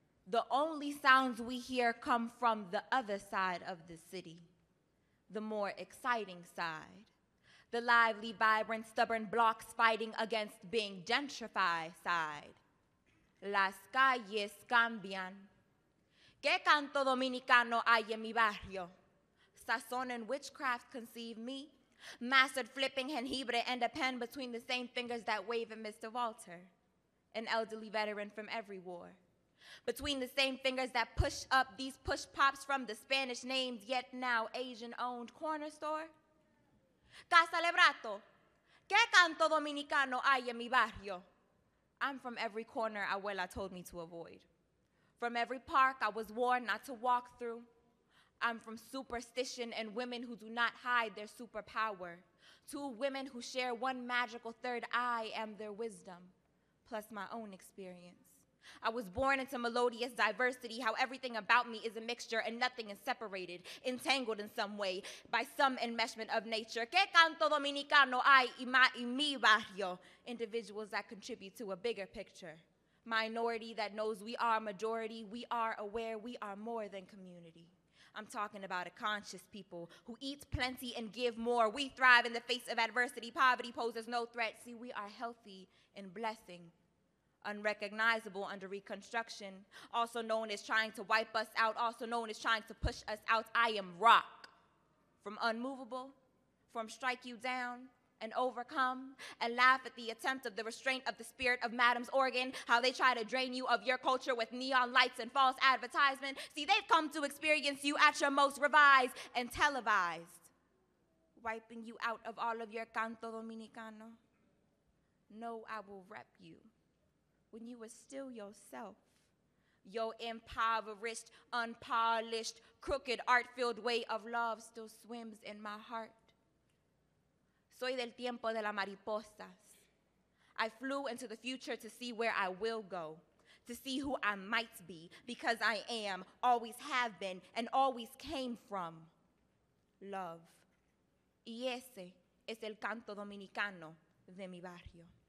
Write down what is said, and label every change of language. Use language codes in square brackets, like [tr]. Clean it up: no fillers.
[en] The only sounds we hear come from the other side of the city, the more exciting side. The lively, vibrant, stubborn blocks fighting against being gentrified side. [es] Las calles cambian. ¿Qué canto dominicano hay en mi barrio? [en] Sazón and witchcraft conceive me. Mastered flipping jengibre and a pen between the same fingers that wave at Mr. Walter, an elderly veteran from every war. Between the same fingers that push up these push pops from the Spanish names, yet now Asian-owned corner store. [es] Casa Lebrato, ¿qué canto dominicano hay en mi barrio? [en] I'm from every corner abuela told me to avoid. From every park I was warned not to walk through. I'm from superstition and women who do not hide their superpower. Two women who share one magical third eye and their wisdom, plus my own experience. I was born into melodious diversity, how everything about me is a mixture and nothing is separated, entangled in some way by some enmeshment of nature. [es] ¿Qué canto dominicano hay en mi barrio? [en] Individuals that contribute to a bigger picture. Minority that knows we are majority, we are aware we are more than community. I'm talking about a conscious people who eat plenty and give more. We thrive in the face of adversity. Poverty poses no threat. See, we are healthy in blessing. Unrecognizable under reconstruction, also known as trying to wipe us out, also known as trying to push us out. I am rock, from unmovable, from strike you down and overcome, and laugh at the attempt of the restraint of the spirit of Madam's organ, how they try to drain you of your culture with neon lights and false advertisement. See, they've come to experience you at your most revised and televised, wiping you out of all of your [es] canto dominicano. [en] No, I will rep you when you were still yourself. Your impoverished, unpolished, crooked, art-filled way of love still swims in my heart. [es] Soy del tiempo de las mariposas. [en] I flew into the future to see where I will go, to see who I might be, because I am, always have been, and always came from love. [es] Y ese es el canto dominicano de mi barrio.